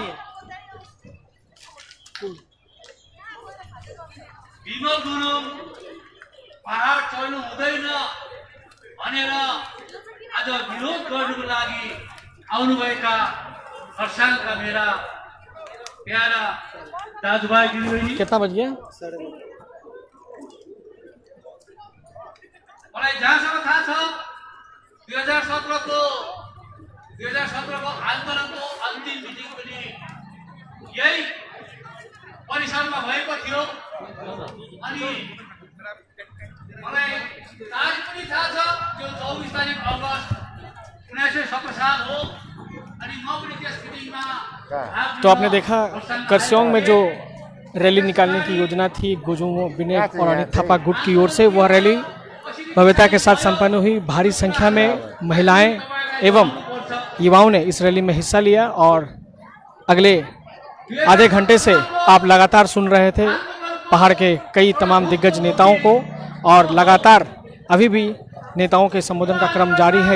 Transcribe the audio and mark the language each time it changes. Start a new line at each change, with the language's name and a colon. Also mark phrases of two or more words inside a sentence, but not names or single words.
Nepali: विमल गुरुङ पहाड चढ्नु हुँदैन भनेर आज विरोध गर्नुको लागि आउनुभएका खरसाङका मेरा प्यारा दाजुभाइ दिदीबहिनी,
Hindi: कितना बज गया?
Nepali: मलाई जहाँसम्म थाहा छ 2017 को आन्दोलनको अन्तिम मिटिङ पनि यही परिसरमा भएको थियो। अनि मलाई आज पनि थाहा छ त्यो 24 तारिक अगस्त 1917 साल हो। अनि म पनि त्यस मिटिङमा
Hindi: तो आपने देखा करस्योंग में जो रैली निकालने की योजना थी गोजुम विनय और अनित थापा गुट की ओर से, वह रैली भव्यता के साथ संपन्न हुई। भारी संख्या में महिलाएं एवं युवाओं ने इस रैली में हिस्सा लिया और अगले आधे घंटे से आप लगातार सुन रहे थे पहाड़ के कई तमाम दिग्गज नेताओं को, और लगातार अभी भी नेताओं के संबोधन का क्रम जारी है।